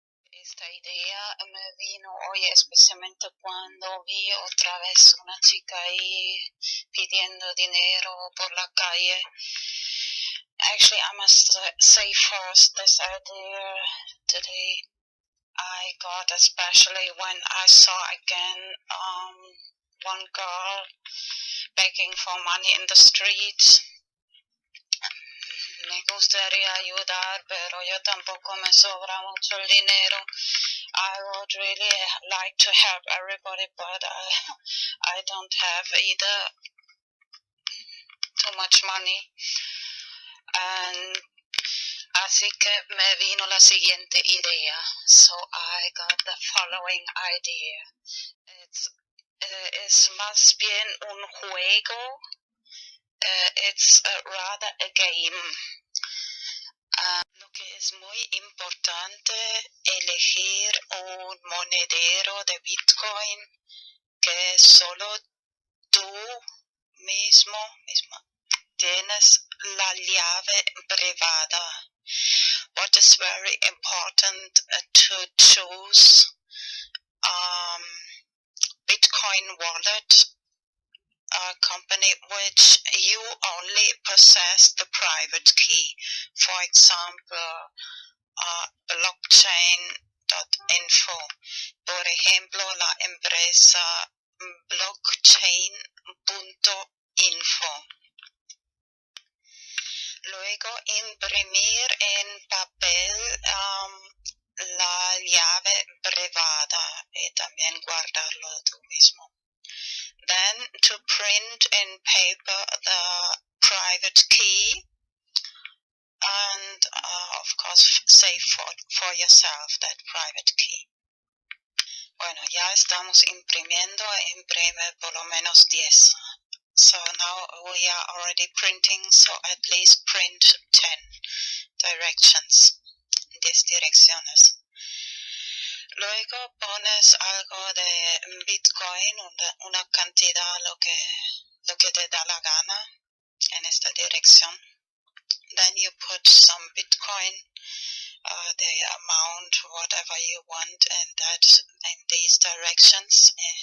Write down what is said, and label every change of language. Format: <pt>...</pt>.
<es>Esta idea me vino hoy especialmente cuando vi otra vez una chica ahí pidiendo dinero por la calle.</es> <en>Actually, I must say first, this idea today I got especially when I saw again one girl begging for money in the streets.</en> <es>Me gustaría ayudar, pero yo tampoco me sobra mucho el dinero.</es> <en>I would really like to help everybody, but I don't have either too much money.</en> <es>And así que me vino la siguiente idea.</es> <en>So I got the following idea.</en> <es>Es más bien un juego.</es> <en>It's rather a game.</en> <es>Lo que es muy importante, elegir un monedero de Bitcoin que solo tú misma tienes la llave privada.</es> <en>What is very important to choose Bitcoin wallet company which you only possess the private key. For example, blockchain.info.</en> <es>Por ejemplo, la empresa blockchain.info. Luego, imprimir en papel la llave privada y también guardarlo tú mismo.</es> <en>Then, to print in paper the private key and, of course, save for yourself that private key.</en> <es>Bueno, ya estamos imprimiendo, imprime por lo menos 10.</es> <en>So now we are already printing, so at least print 10 directions,</en> <es>10 direcciones. Luego pones algo de Bitcoin, una cantidad, lo que te da la gana en esta dirección.</es> <en>Then you put some Bitcoin, the amount, whatever you want, in these directions.</en>